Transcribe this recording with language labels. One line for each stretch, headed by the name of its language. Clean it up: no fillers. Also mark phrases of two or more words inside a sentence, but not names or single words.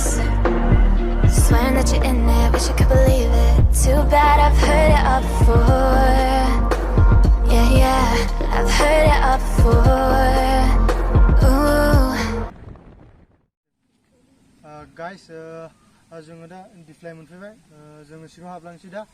English: Swearing that you're in it, wish I could believe it. Too bad I've heard it all before. Yeah, I've heard it all before. Ooh.
Bodo: Guys, जोङो दा दिप्लाय मोनफैबाय। जोङो सिङाव हाबलांसै दा।